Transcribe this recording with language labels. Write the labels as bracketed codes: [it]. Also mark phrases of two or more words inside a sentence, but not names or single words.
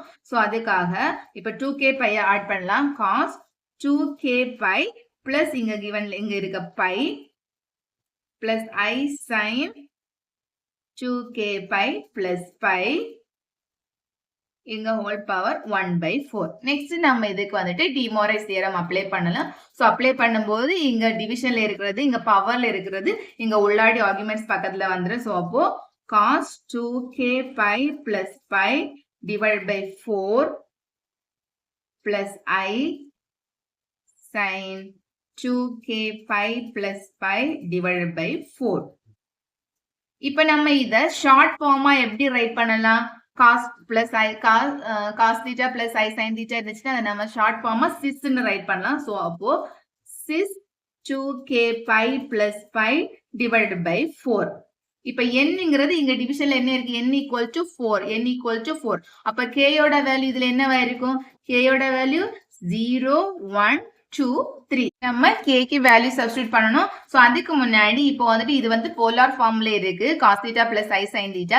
[ta] சோ அதுக்காக இப்ப 2k பையை ஆட் பண்ணலாம். [en] cos 2k pi plus [ta] இங்க கிவன்ல இங்க இருக்க [en] pi plus I sin 2k pi plus pi [ta] இங்க [en] whole power 1 by 4. [ta] நெக்ஸ்ட் நம்ம இதுக்கு வந்துட்டு [en] De Moivre's theorem apply [ta] பண்ணலாம். சோ அப்ளை பண்ணும்போது இங்க டிவிஷன்ல இருக்கிறது இங்க பவர்ல இருக்கிறது இங்க உள்ளாடி ஆர்குமெண்ட்ஸ் பக்கத்துல வந்துரும். [en] சோ அப்போ cos 2k pi plus pi divided by 4 plus I sin 2k pi plus pi divided by 4. [ta] இப்ப நம்ம இத [en] short form [ta] எப்படி ரைட் பண்ணலாம் [en] cos plus I cos theta plus I sin theta [ta] இருந்துச்சுன்னா அதை நம்ம [en] short form [ta] sis ன்னு ரைட் பண்ணலாம். [en] சோ அப்போ sis 2k pi plus pi divided by 4. [ta] இப்ப nங்கிறது இங்க டிவிஷன்ல என்ன இருக்கு [en] n equal to 4. [ta] அப்ப k யோட வேல்யூ இதுல என்னவா இருக்கும் k யோட வேல்யூ 0 1 2 3. நம்ம k க்கு [en] value substitute [ta] பண்ணனும். சோ அதுக்கு முன்னாடி இப்போ வந்துட்டு இது வந்து [en] polar form [ta] இருக்கு [en] cos theta plus I sin theta.